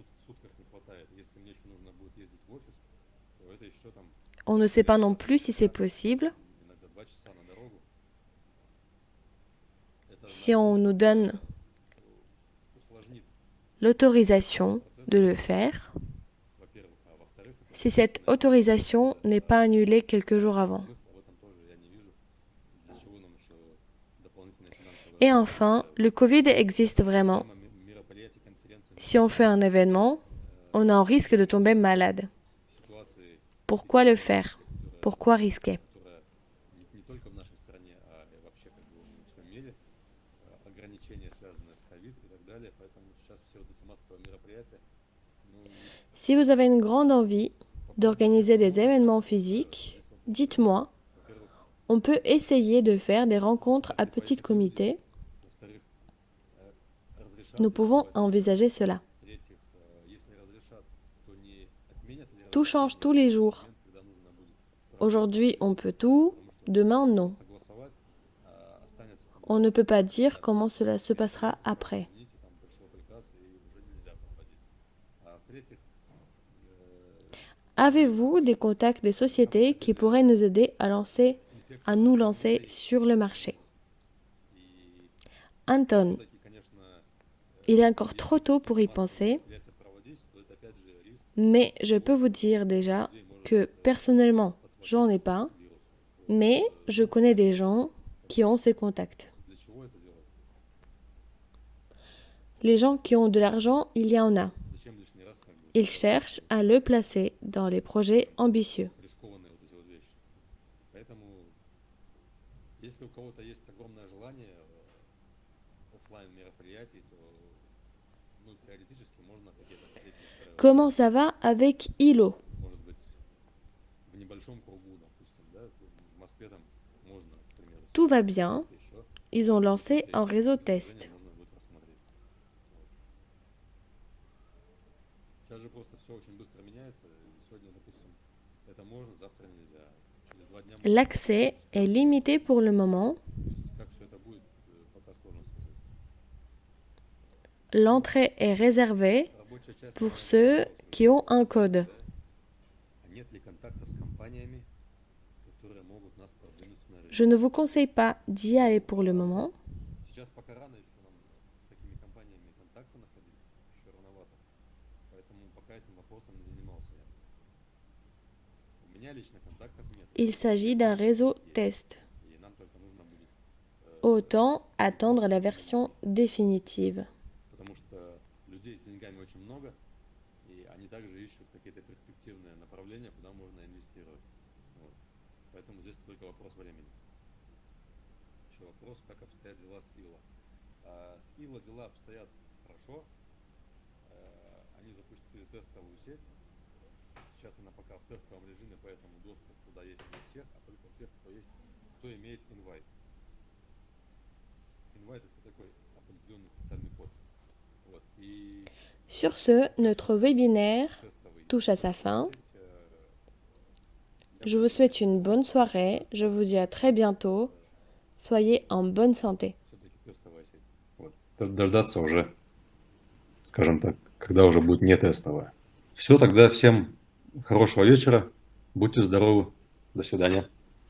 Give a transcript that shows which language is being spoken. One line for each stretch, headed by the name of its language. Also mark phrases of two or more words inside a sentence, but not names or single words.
French: On ne sait pas non plus si c'est possible. si on nous donne
Russian: усложнит
French: l'autorisation de le faire,
Russian: во-первых, а во-вторых, это
French: si cette autorisation n'est pas annulée quelques jours avant.
Russian: смысла в этом тоже я не вижу. Для чего нам еще дополнительная финансовая
French: Et enfin, le Covid existe vraiment.
Russian: система мероприятий, конференций,
French: Si on fait un événement, on a un risque de tomber malade.
Russian: ситуации,
French: Pourquoi le faire? Pourquoi risquer?
Russian: которая не только в нашей стране, а и вообще как бы во всем мире, ограничения, связанные с ковид и так далее. Поэтому сейчас все вот эти массовые мероприятия, ну,
French: Si vous avez une grande envie d'organiser des événements physiques, dites-moi.
Russian: во-первых,
French: On peut essayer de faire des rencontres à petit comité.
Russian: во-вторых, разрешат
French: Nous
Russian: ли
French: pouvons
Russian: проводить,
French: envisager cela.
Russian: в-третьих, если разрешат, то не отменят ли
French: Tout change tous les jours.
Russian: момент, когда нужно будет
French: Aujourd'hui, on peut tout, demain, non.
Russian: согласовать, останется там,
French: On ne peut pas dire comment cela se passera après.
Russian: извините, там пришел приказ и уже нельзя проводить. А в-третьих,
French: Avez-vous des contacts des sociétés qui pourraient nous aider à nous lancer sur le marché?
Russian: и Anton, все-таки, конечно,
French: il est encore trop tôt pour y penser,
Russian: мероприятия проводить, то это опять же риск
French: mais je peux vous dire déjà que personnellement, j'en ai pas,
Russian: вируса.
French: mais je connais des gens qui ont ces contacts.
Russian: Для чего это делать?
French: Les gens qui ont de l'argent, il y en a.
Russian: Зачем лишний раз как бы
French: Ils cherchent à le placer dans les projets ambitieux.
Russian: рискованные вот эти вот вещи? Поэтому, если у кого-то есть огромное желание оффлайн мероприятий, то ну, теоретически можно какие-то встречи устраивать.
French: Comment ça va avec ILO?
Russian: Может быть, в небольшом кругу, допустим, да, в Москве там можно, к примеру,
French: Tout va bien.
Russian: еще
French: Ils ont lancé un réseau test.
Russian: можно будет рассмотреть. Вот. Сейчас же просто все очень быстро меняется. И сегодня, допустим, это можно, завтра нельзя. Через 2 дня можно.
French: L'accès est limité pour le moment.
Russian: То есть как все это будет, пока сложно сказать.
French: L'entrée est réservée
Russian: Рабочая часть
French: pour ceux qui ont un code.
Russian: а нет ли контактов с компаниями, которые могут нас продвинуть на рынке?
French: Je ne vous conseille pas d'y aller pour le moment.
Russian: Сейчас пока рано еще нам с такими компаниями контакты находить, еще рановато. Поэтому пока этим вопросом не занимался я. У меня лично контактов нет.
French: Il s'agit d'un réseau test.
Russian: И нам только нужно будет,
French: Autant attendre la version définitive.
Russian: потому что людей с деньгами очень много, и они также ищут какие-то перспективные направления, куда можно инвестировать. Вот. Поэтому здесь только вопрос времени. Еще вопрос, как обстоят дела с ИЛО. С ИЛО дела обстоят хорошо. Они запустили тестовую сеть. Сейчас она пока в тестовом режиме, поэтому доступ туда есть не у всех, а только у тех, кто имеет инвайт. Инвайт это такой определенный специальный код. Вот. И
French: Sur ce, notre webinaire
Russian: тестовый
French: touche à sa fin.
Russian: сеть,
French: Je vous souhaite une bonne soirée. Je vous dis à très bientôt. Soyez en bonne santé.
Russian: все-таки тестовая сеть. Вот. Дождаться уже, скажем так, когда уже будет не тестовая. Все, тогда всем хорошего вечера. Будьте здоровы. До свидания.